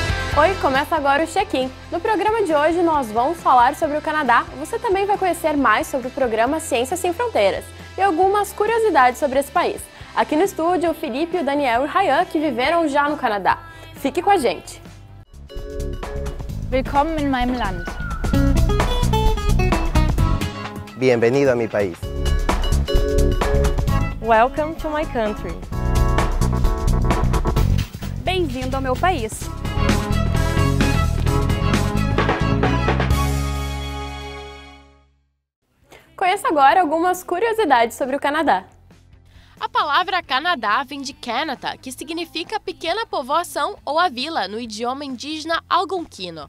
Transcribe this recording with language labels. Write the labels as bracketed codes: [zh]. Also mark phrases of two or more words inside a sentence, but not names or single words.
[pt] Oi, começa agora o Check-in. No programa de hoje nós vamos falar sobre o Canadá. Você também vai conhecer mais sobre o programa Ciências Sem Fronteiras e algumas curiosidades sobre esse país. Aqui no estúdio, o Felipe, o Daniel e o Ryan, que viveram já no Canadá. Fique com a gente. [de] Willkommen in meinem Land. [es] Bienvenido a mi país. [en] Welcome to my country. [pt] Bem-vindo ao meu país. Conheça agora algumas curiosidades sobre o Canadá. A palavra Canadá vem de Canada, que significa pequena povoação ou a vila no idioma indígena algonquino.